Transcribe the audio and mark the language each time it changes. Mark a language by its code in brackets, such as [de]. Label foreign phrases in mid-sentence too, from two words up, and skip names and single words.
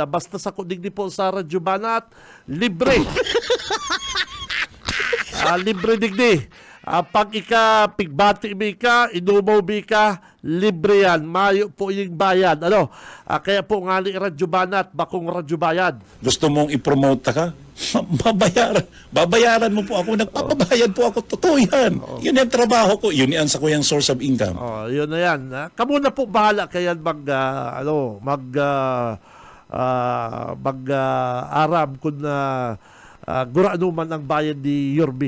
[bik] Basta sa kudigdi po sa Radyo Banat, libre. Libre digdi. Pag pigbati mi ka, inumaw mi ka, libre yan. Mayo po yung bayad. Kaya po nga ni Radyo Banat, bakong Radyo Bayad. [tl] Gusto mong i-promote ka? Babayaran mo po ako. Nagpapabayad po ako. Totoo yan. Yun yung trabaho ko. [bik] Yun yan sa kuyang [en] source of income. [tl] Yun na yan. [bik] Kamu na po bahala kaya aram kung gurano man ang bayad ni Yorme.